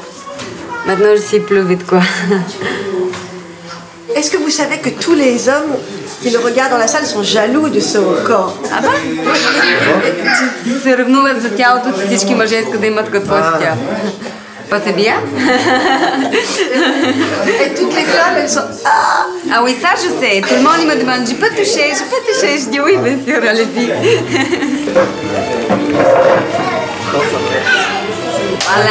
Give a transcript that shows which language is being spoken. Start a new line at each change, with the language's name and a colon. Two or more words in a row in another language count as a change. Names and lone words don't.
French: Maintenant, je suis plus vite, quoi. Est-ce que vous savez que tous les hommes qui le regardent dans la salle sont jaloux de ce record? Ah bah?
Bulgarian: Се ревнуват за тялото всички мъже искат да имат като твоето тяло.
French: Pas c'est bien? Et toutes les femmes, elles sont... Ah oui, ça je sais. Tout le monde me demande, je peux toucher, je peux toucher. Je dis oui, bien sûr, allez-y. Voilà.